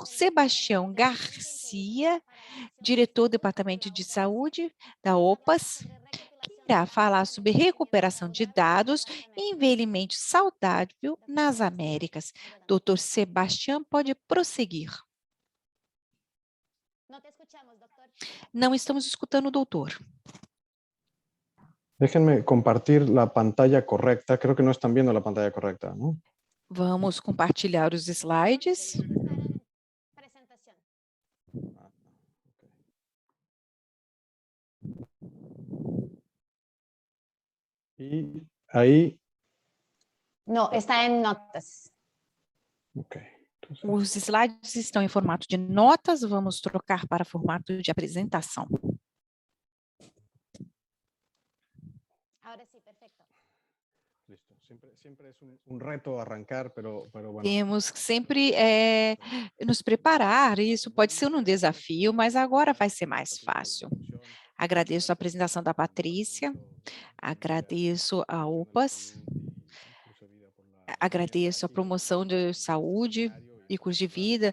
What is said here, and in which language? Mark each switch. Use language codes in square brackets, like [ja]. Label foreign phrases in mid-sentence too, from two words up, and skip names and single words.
[pt] Sebastião Garcia, diretor do Departamento de Saúde da OPAS, que irá falar sobre recuperação de dados e envelhecimento saudável nas Américas. Dr. Sebastião, pode prosseguir. Não estamos escutando o doutor. [es] Déjenme compartir la pantalla correcta. Creo que no están viendo la pantalla correcta, ¿no? [pt] Vamos compartilhar os slides. [es] Y ahí... No, está en notas. Ok. Entonces, [pt] Os slides estão em formato de notas, vamos trocar para formato de apresentação. [es] Ahora sí, perfecto. listo. Siempre es un reto arrancar, pero bueno. [pt] Temos que sempre nos preparar, isso pode ser um desafio, mas agora vai ser mais fácil. Agradeço a apresentação da Patrícia, agradeço a OPAS, agradeço a promoção de saúde e curso de vida.